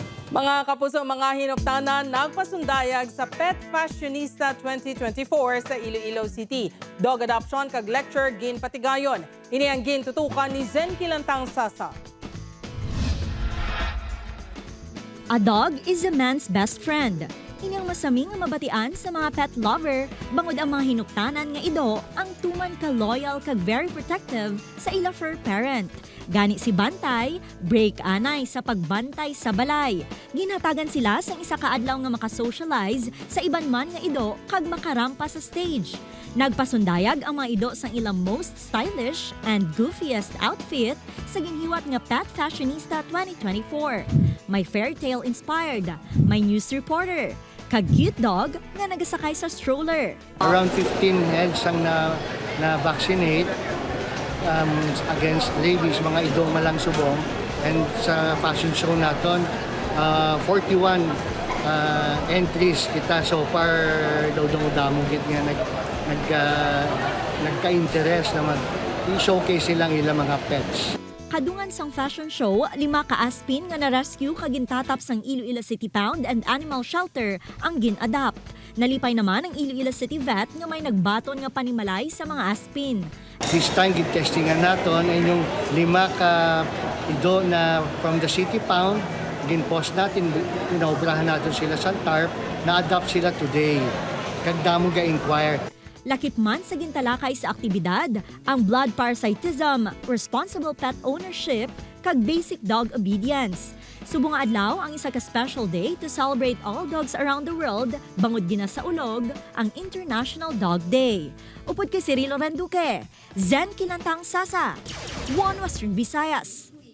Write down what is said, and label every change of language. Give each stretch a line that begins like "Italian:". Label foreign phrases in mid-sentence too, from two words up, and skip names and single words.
Hiligaynon: Mga kapuso, mga hinuptanan, nagpasundayag sa Pet Fashionista 2024 sa Iloilo City. Dog adoption kag lecture gin patigayon. Ini ang gin tutukan ni Zen Kilantang Sasa.
English: A dog is a man's best friend.
Hiligaynon: Inyang masaming nga mabatian sa mga
English: pet lover,
Hiligaynon: bangod ang mga hinuktanan nga ido ang tuman ka loyal kag
English: very protective
Hiligaynon: sa ila
English: fur parent.
Hiligaynon: Gani si Bantay, break anay sa pagbantay sa balay. Ginhatagan sila sa isa ka adlaw nga makasocialize sa iban man nga ido kag makarampa sa stage. Nagpasundayag ang mga ido sa ilang
English: most stylish and goofiest outfit
Hiligaynon: sa ginhiwat nga Pet Fashionista 2024. May
English: fairy tale inspired,
Hiligaynon: may
English: news reporter,
Hiligaynon: kag
English: cute dog
Hiligaynon: nga nagasakay sa stroller.
English: Around 15 heads
Hiligaynon: ang na-vaccinate
English: against rabies,
Hiligaynon: mga idong malang subong. And sa
English: fashion show
Hiligaynon: natin, 41 entries kita
English: so far
Hiligaynon: daw damong git nga nagka-interest na mag-showcase silang ilang mga pets. Kadungan sang
English: fashion show,
Hiligaynon: 5 ka aspin nga na-rescue kagintatap sang Iloilo City Pound and Animal Shelter ang gin-adapt. Nalipay naman ang Iloilo City Vet nga may nagbaton nga panimalay sa mga aspin.
English: This time,
Hiligaynon: gin-testingan natin ay yung 5 ka ido na
English: from the
Hiligaynon: City Pound, gin-post natin, inaobrahan natin sila sa TARP, na-adopt sila today. Kagdamo ga-inquire. Lakip man sa gintalakay sa aktibidad, ang
English: blood parasitism, responsible pet ownership,
Hiligaynon: kag
English: basic dog obedience.
Hiligaynon: Subong nga adlaw ang isa ka
English: special day to celebrate all dogs around the world,
Hiligaynon: bangod gina sa ulog, ang International Dog Day. Upod kay Cirilo Randuque, Zen Kilantang Sasa, One Western Visayas.